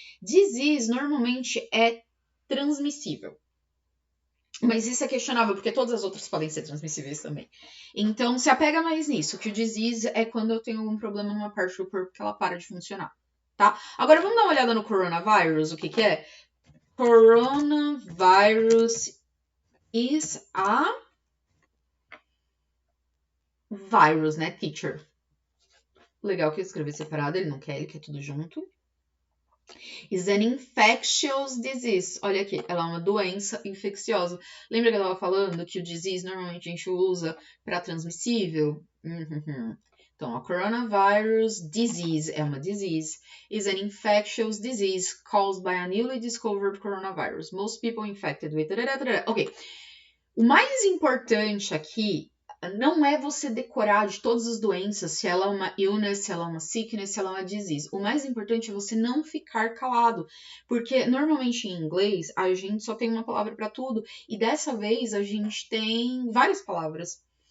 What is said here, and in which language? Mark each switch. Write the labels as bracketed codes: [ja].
[pt] Disease normalmente é transmissível. Mas isso é questionável, porque todas as outras podem ser transmissíveis também. Então, se apega mais nisso, que o disease é quando eu tenho algum problema numa parte do corpo que ela para de funcionar, tá? Agora, vamos dar uma olhada no coronavírus, o que que é? [en] Coronavirus is a virus, né, teacher? [pt] Legal que eu escrevi separado, ele não quer, ele quer tudo junto. [en] Is an infectious disease. [pt] Olha aqui, ela é uma doença infecciosa. Lembra que eu estava falando que o disease normalmente a gente usa para transmissível? Então, a coronavirus disease é uma disease. [en] Is an infectious disease caused by a newly discovered coronavirus. Most people infected with... Ok. [pt] O mais importante aqui não é você decorar de todas as doenças, se ela é uma illness, se ela é uma sickness, se ela é uma disease. O mais importante é você não ficar calado, porque normalmente em inglês a gente só tem uma palavra para tudo, e dessa vez a gente tem várias palavras.